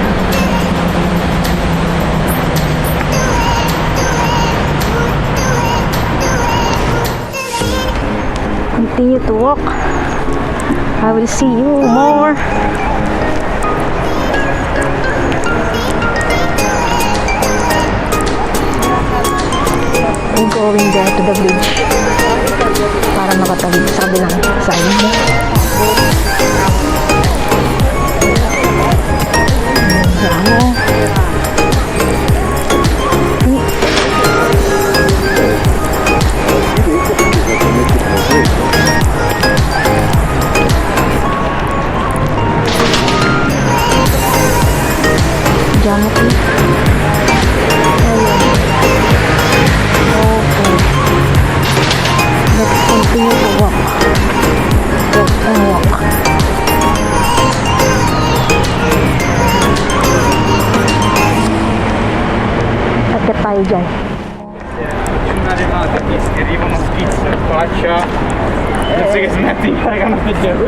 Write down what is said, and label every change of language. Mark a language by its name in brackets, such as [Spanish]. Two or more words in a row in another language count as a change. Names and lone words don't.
[English] Continue to walk. I will see you more. I'm going there to the bridge [Filipino] para makatawid sa kabilang side. [Italian] Andiamo. Andiamo qui. [English] Okay. Let's continue to walk. Walk and walk. [Filipino] Agad tayo dyan. [Italian] Arrivano schizzo in faccia, penso che smetti di fare canale peggiore.